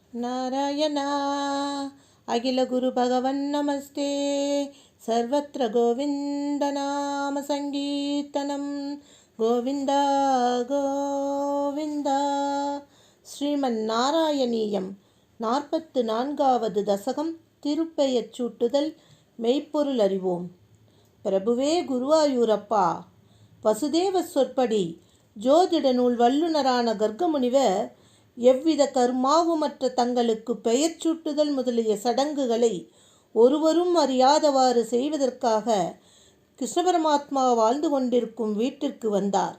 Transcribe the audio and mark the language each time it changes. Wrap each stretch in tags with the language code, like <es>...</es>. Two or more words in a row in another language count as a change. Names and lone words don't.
<sa>नारायणा अखिल गुरु भगवन् नमस्ते सर्वत्र गोविन्दनाम संकीर्तनं गोविन्द गोविन्द</sa> <ta>ஸ்ரீமன்னாராயணீயம் 44வது தசகம் திருப்பெயர்ச் சூட்டுதல் மெய்ப்பொருள் அறிவோம். பிரபுவே குருவாயூரப்பா. வசுதேவ சொற்படி ஜோதிட நூல் வல்லுநரான கர்க்கமுனிவர் எவ்வித கர்மாவுமற்ற தங்களுக்கு பெயர் சூட்டுதல் முதலிய சடங்குகளை ஒருவரும் அறியாதவாறு செய்வதற்காக கிருஷ்ண பரமாத்மா வாழ்ந்து கொண்டிருக்கும் வீட்டிற்கு வந்தார்.</ta>